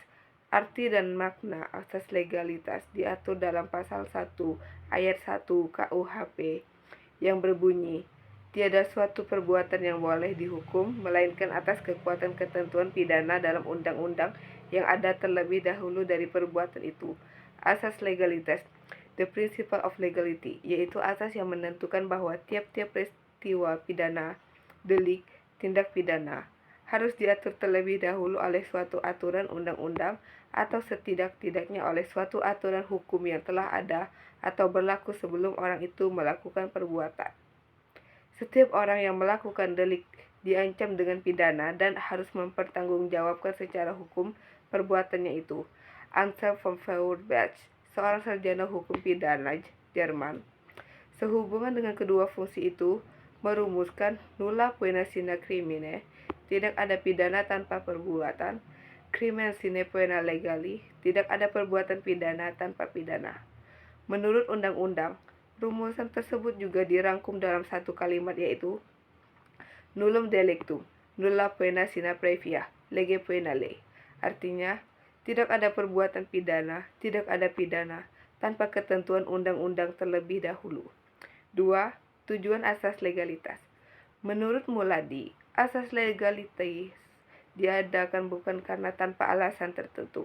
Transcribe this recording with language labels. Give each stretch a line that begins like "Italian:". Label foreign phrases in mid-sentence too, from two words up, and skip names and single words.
Indonesian: Arti dan makna asas legalitas diatur dalam pasal 1 ayat 1 KUHP yang berbunyi, tiada suatu perbuatan yang boleh dihukum, melainkan atas kekuatan ketentuan pidana dalam undang-undang yang ada terlebih dahulu dari perbuatan itu. Asas legalitas,
English: the principle of legality,
Indonesian: yaitu asas yang menentukan bahwa tiap-tiap peristiwa pidana, delik, tindak pidana, harus diatur terlebih dahulu oleh suatu aturan undang-undang atau setidak-tidaknya oleh suatu aturan hukum yang telah ada atau berlaku sebelum orang itu melakukan perbuatan. Setiap orang yang melakukan delik diancam dengan pidana dan harus mempertanggungjawabkan secara hukum perbuatannya itu.
Latin: Anselm von Feuerbach, seorang sarjana hukum pidana Jerman, sehubungan dengan kedua fungsi itu, merumuskan nulla poena sine crimine,
Indonesian: tidak ada pidana tanpa perbuatan,
Latin: crimen sine poena legali,
Indonesian: tidak ada perbuatan pidana tanpa pidana. Menurut undang-undang, rumusan tersebut juga dirangkum dalam satu kalimat, yaitu
Latin: nullum delictum, nulla poena sine previa, lege poena lei.
Indonesian: Artinya, tidak ada perbuatan pidana, tidak ada pidana tanpa ketentuan undang-undang terlebih dahulu. 2. Tujuan asas legalitas. Menurut Muladi, asas legalitas diadakan bukan karena tanpa alasan tertentu.